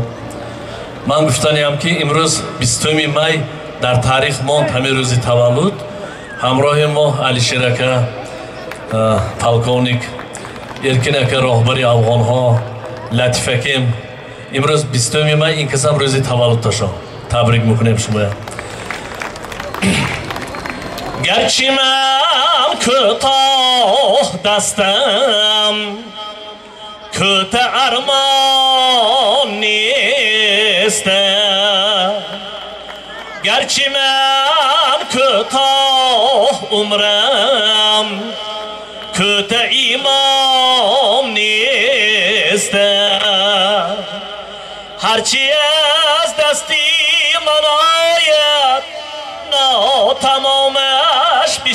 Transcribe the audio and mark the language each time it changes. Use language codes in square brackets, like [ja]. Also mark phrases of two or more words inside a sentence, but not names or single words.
[tg] ман гуфтаниам ки имрӯз 20 май дар таърих монд ҳамин рӯзи таваллуд. ҳамроҳи мо алишер ака полковник, эркин ака роҳбари афғонҳо, латиф акем имрӯз 20 май ин касам рӯзи таваллудашон табрик мекунем шумоя. [fa] گرچه من کوتاه دستم، کوته ارمان نیست گرچه من کوتاه عمرم کوته ایمان نیست هرچی از دستی من آید ناتمامش